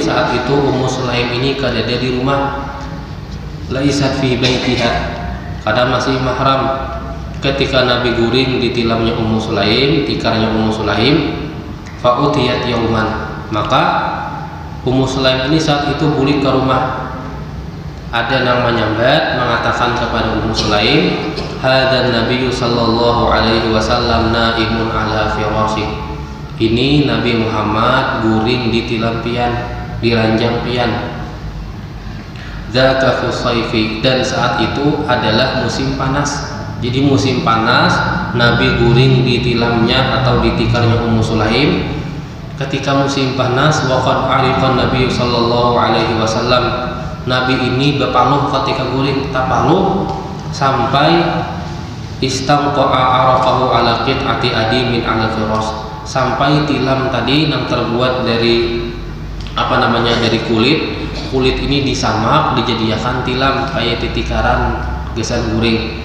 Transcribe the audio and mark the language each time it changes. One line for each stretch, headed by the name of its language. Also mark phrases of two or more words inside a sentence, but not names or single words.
Banjar: Saat itu Ummu Sulaim ini kadada di rumah,
Arabic: ليست في بيتها,
Banjar: kadang masih mahram. Ketika Nabi guring di tilamnya Ummu Sulaim, tikarnya Ummu Sulaim,
Arabic: فأتيت يوما,
Banjar: maka Ummu Sulaim ini saat itu balik ke rumah.
Arabic: Ada yang menyambat mengatakan kepada Ummu Sulaim, هذا النبي صلى الله عليه وسلم نائم على فراشي.
Banjar: Ini Nabi Muhammad guring di tilam pian, di ranjang pian.
Arabic: ذاك في صيف,
Banjar: dan saat itu adalah musim panas. Jadi musim panas, Nabi guring di tilamnya atau di tikarnya Ummu Sulaim.
Arabic: Ketika musim panas, وقد عرق النبي صلى الله عليه وسلم,
Banjar: Nabi ini berpaluh ketika guring, tapaluh sampai
Arabic: استنقع عرقه على قطعة أديم من الفراش,
Banjar: sampai tilam tadi yang terbuat dari dari kulit ini disamak dijadikan tilam kayak titikaran gesan guring.